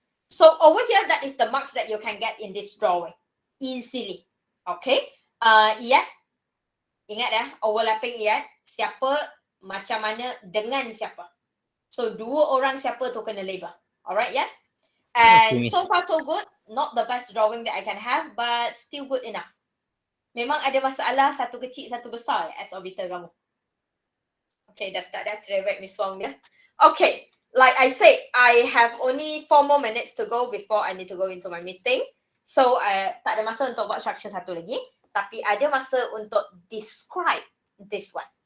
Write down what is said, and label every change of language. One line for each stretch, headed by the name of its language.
English: So over here, that is the marks that you can get in this drawing. Easily. Okay. Iat.
Malay: Ingat ya, overlapping iat. Siapa, macam mana, dengan siapa. So dua orang siapa tu kena label.
English: Alright, yeah.
Malay: And
English: Okay, so far so good. Not the best drawing that I can have, but still good enough.
Malay: Memang ada masalah, satu kecil, satu besar S orbital kamu.
English: Okay, that's right, Miss Wong dia. Okay, like I said, I have only 4 more minutes to go before I need to go into my meeting.
Malay: So, tak ada masa untuk buat structure satu lagi. Tapi ada masa untuk
English: describe this one.